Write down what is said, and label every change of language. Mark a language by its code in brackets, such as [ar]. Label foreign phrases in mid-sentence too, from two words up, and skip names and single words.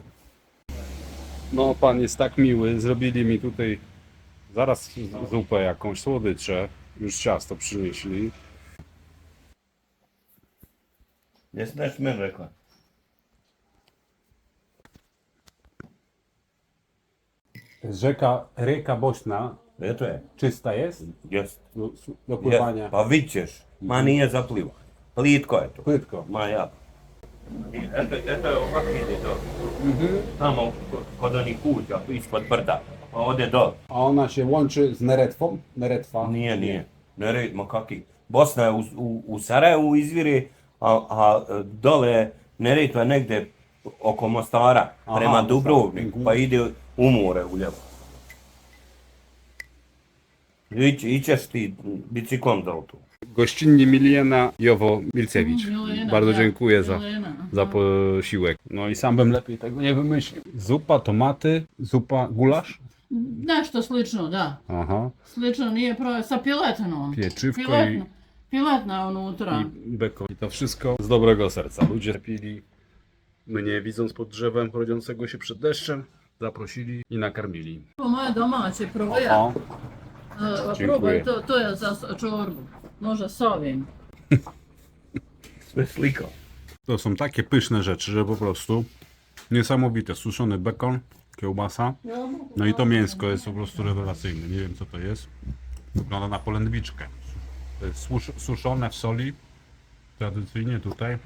[pl] No, pan jest tak miły, zrobili mi tutaj zaraz zupę jakąś, słodycze, już ciasto przynieśli. Jest też mleko. [bs] Rieka Bośna To je. [pl] czysta jest? Jest. Do pływania? Jest. [bs] Pa vidiš, ma nije zapliva. Plitko je to. [pl] Płytko. [bs] Ma ja. Eto je ovak vidi to. Tamo kod onih kuća, ispod brda. Pa ode dol. [pl] A ona się łączy z Neretwą? [bs] Neretwa? Nije. Ne ma kaki. Bosna je u Sarajevu izviri, a dole Neretva negdje oko Mostara, prema Dubrovniku, pa ide u more u ljevo. Ićeš ti bicyklom do tu. [pl] Gościnnie Milena Jowo-Milcewicz. Milena, Bardzo tak. dziękuję Milena, za aha. posiłek. No i sam bym lepiej tego nie wymyślił. Zupa, tomaty, zupa, gulasz? [bs] Nešto slično, da. Aha. Slično nije sa piletinom. [pl] Pieczywko [bs] Piletna unutra. [pl] i bekon. I to wszystko z dobrego serca. Ludzie pili mnie, widząc pod drzewem rodzącego się przed deszczem, zaprosili i nakarmili. [bs] To moje domaće probuja. O, Probaj, to je za čorbu. Može s ovim. Sve slika. [pl] to są takie pyszne rzeczy, że po prostu niesamowite. Suszony bekon, kiełbasa. No i to mięsko jest po prostu rewelacyjne. Nie wiem co to jest. Wygląda na polędwiczkę. To jest suszone w soli. Tradycyjnie tutaj.